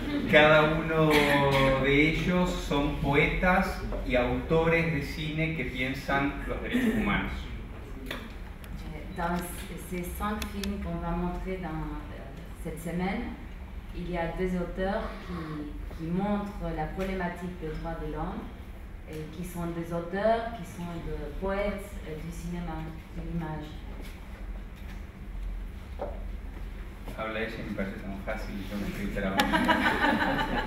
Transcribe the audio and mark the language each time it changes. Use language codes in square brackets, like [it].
[es] Cada uno de ellos son poetas y autores de cine que piensan los derechos humanos. [fr] Dans ces 5 films qu'on va montrer dans cette semaine, il y a 2 auteurs qui montrent la problématique des droits de l'homme et qui sont des auteurs, qui sont des poètes du cinéma, de l'image. [es] Habla ella y me parece tan fácil, yo me estoy trabando.